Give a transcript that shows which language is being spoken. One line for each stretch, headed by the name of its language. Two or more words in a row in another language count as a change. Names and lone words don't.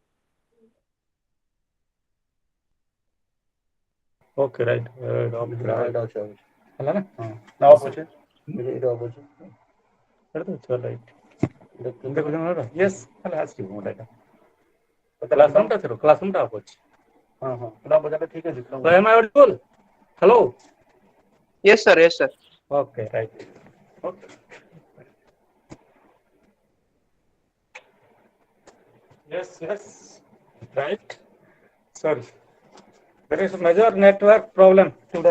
English: Okay, right.
Odia: Right ଅଛି ହେଲା ନା? ନା ଅଫ୍ ଅଛି ଏଇଟା ଅଫ୍ ଅଛି ଏଇଟା ତ ଅଛି ରାଇଟ୍। ଦେଖୁଛ ମୋର? ୟେସ୍, ହେଲା ଆସିବ ମୋର ଏଇଟା। କ୍ଲାସରୁମ୍ କ୍ଲାସରୁମ୍ ଟା ଅଫ୍ ଅଛି। ହଁ ହଁ ଏଇଟା ବଜାରରେ ଠିକ୍ ଅଛି
English: So am I audible? Hello? Yes, sir. Yes, sir. Okay, right. Okay. Yes, right. Sorry. There is a major network problem today.